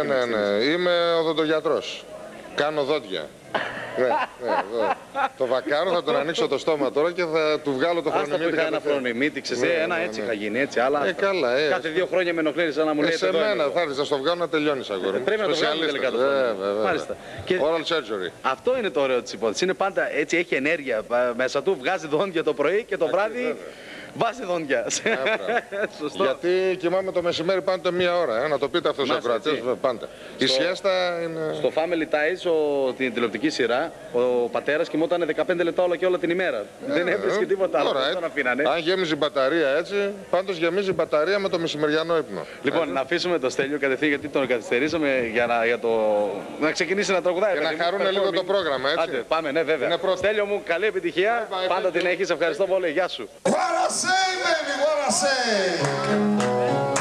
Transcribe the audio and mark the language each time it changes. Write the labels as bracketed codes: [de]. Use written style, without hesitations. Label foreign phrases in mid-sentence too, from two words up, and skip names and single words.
[el] Ναι. Είμαι οδοντογιατρός. Κάνω δόντια. Ναι. Το βακάρω, θα τον ανοίξω το στόμα τώρα και θα του βγάλω το φρονιμίτι. Άστα που είχα ένα φρονιμίτι, ένα έτσι είχα γίνει, έτσι, αλλά καλά, κάθε 2 χρόνια με ενοχλείς να μου λέει σε μένα θα έρθεις να στο βγάλω να τελειώνεις αγόρι. Πρέπει να το βγάλω τελικά το Μάλιστα. [en] Oral surgery. [el] Αυτό είναι το ωραίο της υπόθεσης. Είναι πάντα έτσι, έχει ενέργεια μέσα του, βγάζει δόντια το πρωί και το βράδυ βάζει δόντια. Γιατί κοιμάμαι το μεσημέρι πάντα 1 ώρα, να το πείτε αυτό στους ακροατές πάντα. Η siesta είναι... Στο Family Ties, την τηλεοπτική σειρά, ο πατέρας κοιμόταν 15 λεπτά όλα και όλα την ημέρα. Δεν έβρισκε τίποτα άλλο. Αν γέμιζε η μπαταρία έτσι, πάντως γεμίζει η μπαταρία με το μεσημεριανό ύπνο. Λοιπόν, να αφήσουμε το Στέλιο κατευθείαν γιατί τον καθυστερήσαμε για να ξεκινήσει να τραγουδάει. Και να χαρούμε λίγο το πρόγραμμα, έτσι. Άντε, πάμε, ναι, βέβαια. Στέλιο μου, καλή επιτυχία. Πάντα την έχεις. Ευχαριστώ πολύ. Γεια σου. [en] Say, baby, what I say.